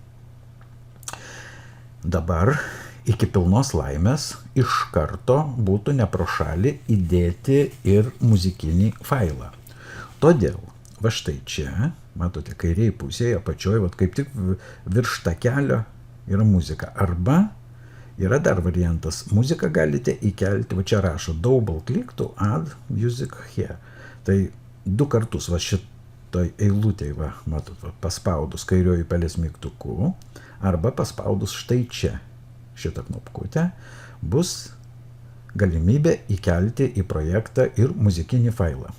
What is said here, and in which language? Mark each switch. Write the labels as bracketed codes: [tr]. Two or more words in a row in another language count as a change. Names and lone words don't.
[lt] Dabar iki pilnos laimės iš karto būtų ne pro šalį įdėti ir muzikinį failą. Todėl, va štai čia, matote, kairėje pusėje, apačioje, va kaip tik virš takelio yra muzika. Arba yra dar variantas, muziką galite įkelti, va čia rašo [en] double click to add music here. [lt] Tai 2 kartus, va šitoj eilutėj, va, matot, va, paspaudus kairioji pelės mygtuku, arba paspaudus štai čia, šitą knopkutę, bus galimybė įkelti į projektą ir muzikinį failą.